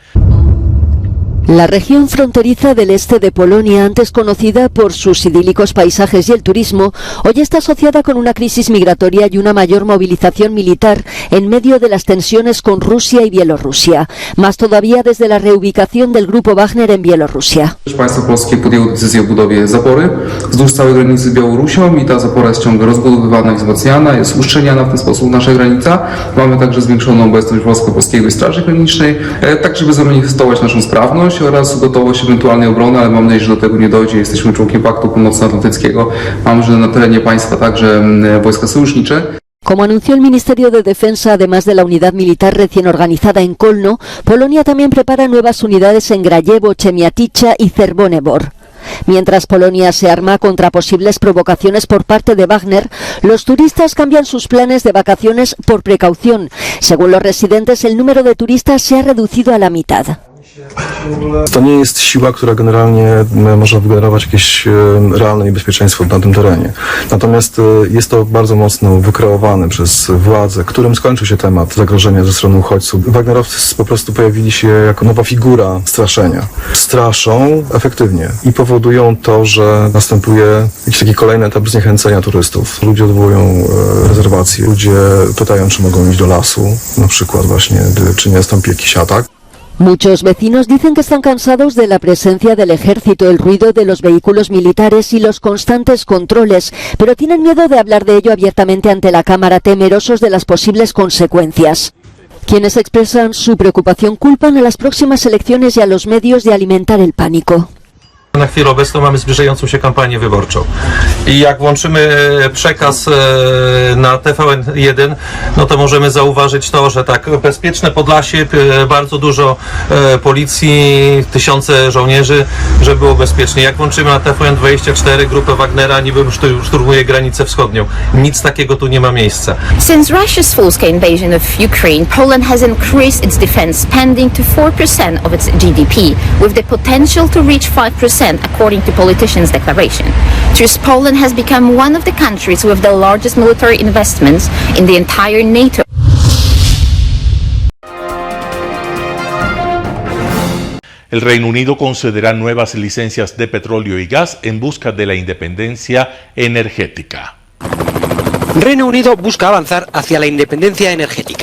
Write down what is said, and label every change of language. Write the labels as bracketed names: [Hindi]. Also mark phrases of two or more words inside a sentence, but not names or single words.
[Spanish] La región fronteriza del este de Polonia, antes conocida por sus idílicos paisajes y el turismo, hoy está asociada con una crisis migratoria y una mayor movilización militar en medio de las tensiones con Rusia y Bielorrusia. Más todavía desde la reubicación del grupo Wagner en Bielorrusia. [Polish] Państwo polskie podjęło decyzję o budowie zapory wzdłuż całej granicy z Białorusią i ta zapora jest ciągle rozbudowywana i wzmacniana, jest uszczelniana w ten sposób nasza granica. Mamy także zwiększoną obecność Wojsko-Polskiej Straży Granicznej, tak żeby zamanifestować naszą sprawność oraz gotowość ewentualnej obrony, ale mam nadzieję, że do tego nie dojdzie. Jesteśmy członkiem Paktu Północnoatlantyckiego. Mamy, że na terenie państwa także wojska sojusznicze. [Spanish] Como anunció el Ministerio de Defensa, además de la unidad militar recién organizada en Kolno, Polonia también prepara nuevas unidades en Grajewo, Chemiatycza y Czerwony-Bor. Mientras Polonia se arma contra posibles provocaciones por parte de Wagner, los turistas cambian sus planes de vacaciones por precaución. Según los residentes, el número de turistas se ha reducido a la mitad. [Polish] To nie jest siła, która generalnie może wygenerować jakieś realne niebezpieczeństwo na tym terenie. Natomiast jest to bardzo mocno wykreowane przez władze, którym skończył się temat zagrożenia ze strony uchodźców. Wagnerowcy po prostu pojawili się jako nowa figura straszenia. Straszą efektywnie i powodują to, że następuje jakiś taki kolejny etap zniechęcenia turystów. Ludzie odwołują rezerwacje, ludzie pytają, czy mogą iść do lasu, na przykład właśnie, czy nie nastąpi jakiś atak. [Spanish] Muchos vecinos dicen que están cansados de la presencia del ejército, el ruido de los vehículos militares y los constantes controles, pero tienen miedo de hablar de ello abiertamente ante la Cámara, temerosos de las posibles consecuencias. Quienes expresan su preocupación culpan a las próximas elecciones y a los medios de alimentar el pánico. [Polish] Na chwilę obecną mamy zbliżającą się kampanię wyborczą i jak włączymy przekaz na TVN1, no to możemy zauważyć to, że tak, bezpieczne Podlasie, bardzo dużo policji, tysiące żołnierzy, żeby było bezpiecznie. Jak włączymy na TVN24 grupę Wagnera, niby szturmuje granicę wschodnią. Nic takiego tu nie ma miejsca. [English] Since Russia's full-scale invasion of Ukraine, Poland has increased its defense spending to 4% of its GDP, with the potential to reach 5%. According to politicians' declaration. Thus, Poland has become one of the countries with the largest military investments in the entire NATO. [Spanish] El Reino Unido concederá nuevas licencias de petróleo y gas en busca de la independencia energética. Reino Unido busca avanzar hacia la independencia energética.